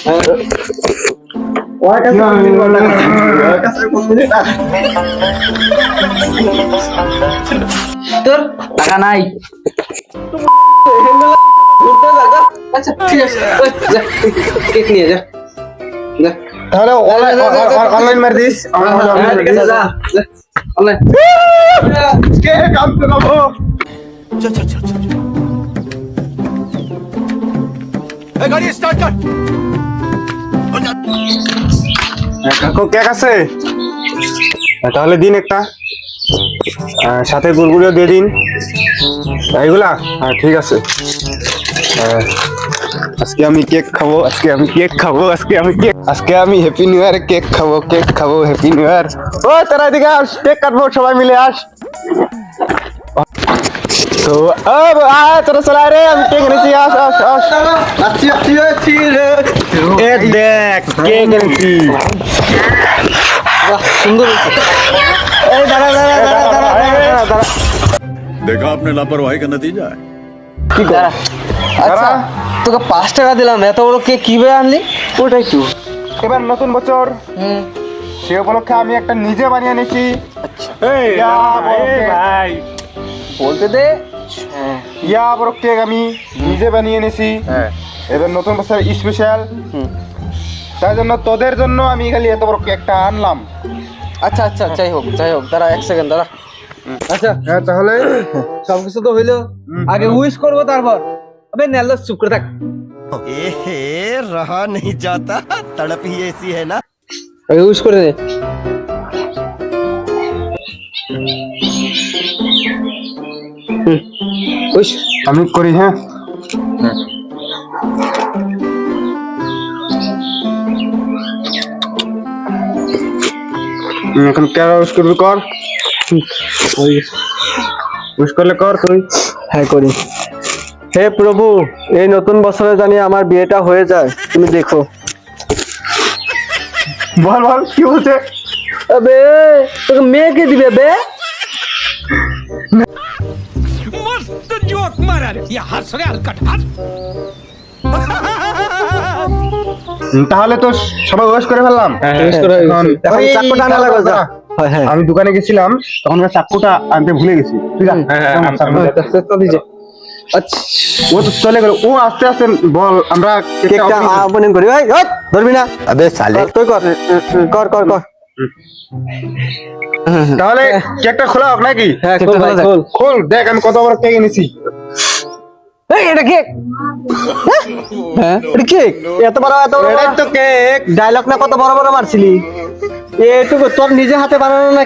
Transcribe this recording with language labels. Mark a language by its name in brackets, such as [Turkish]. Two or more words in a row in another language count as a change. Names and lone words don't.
[Bangla] তোর টাকা নাই? আচ্ছা ঠিক আছে, কেক নিয়ে যা। তাহলে অনলাইন মার দিস। কেক আনতে যাবো। [Hindi] चल चल चल चल ए गाड़ी स्टार्ट कर। [Bangla] কাকু কেক আছে? তাহলে দিন একটা, সাথে গুড়গুড়িও দিয়ে দিন এইগুলা। হ্যাঁ ঠিক আছে। আজকে আমি [English] happy new year [Bangla] কেক খাবো [English] happy new year. [Bangla] ও তোরা এদিকে আস, কেক কাটবো সবাই মিলে আস। তো তোরা চলা রে, আমি কেক এনেছি, আস। এ দেখ কেক এনেছি। সুন্দর। [Hindi] देखा आपने लापरवाही का नतीजा है। [Bangla] কি কর? আচ্ছা তোকে 5 টাকা দিলাম, এত বড় কেক কিভাবে আনলি? ওটাই তো এবার নতুন বছর, সে উপলক্ষে আমি একটা নিজে বানিয়ে এনেছি। ভাই বলতে দে। ইয়া বড় কেক আমি নিজে বানিয়ে এনেছি। এবার নতুন বছর স্পেশাল, তাই জন্য তোদের জন্য আমি খালি এত বড় কেকটা আনলাম। আচ্ছা আচ্ছা, যাই হোক দাঁড়া 1 সেকেন্ড দাঁড়া। আচ্ছা হ্যাঁ তাহলে সবকিছু তো হইলো, আগে উইশ করবো তারপর। আবে নেলো, চুপ করে থাক। [Hindi] रहा नहीं जाता तड़प ही ऐसी है ना [Bangla] আগে উইশ করে দে। উইশ। আমি করি। হ্যাঁ এখন কে উইশ করবি? কর, উইশ করলে কর তুই। হ্যাঁ করি। হে প্রভু, এই নতুন বছরে জানি আমার বিয়েটা হয়ে যায়, তুমি দেখো। বল বল কি বলছে? আবে তোকে মেয়েকে দিবে বে? [Hindi] मस्त जोक मारा रे ये हंस रे हलकट हंस [Bangla] তাহলে তো সবাই উইশ করে ফেললাম। এখন এখন চাকুটা আনা লাগবে, যা। হ্যাঁ আমি দোকানে গেছিলাম, তখন চাকুটা আনতে ভুলে গেছি। ঠিক আছে, আচ্ছা ও তো চলে গেল। ও আস্তে আস্তে বল, আমরা কেকটা ওপেনিং করি। ভাই ওই ধরবি না। [Hindi] अबे साले [Bangla] তুই কর কর কর কর। তাহলে কেকটা খোলা হোক নাকি? হ্যাঁ খোল ভাই, খোল। খোল, দেখ আমি কত বড় কেক এনেছি। এই এটা কেক? হ্যাঁ এটা কেক? এত বড় এটাই তো কেক। ডায়লগ না কত বড় বড় মারছিলি? এইটুকু তোর নিজে হাতে বানানো না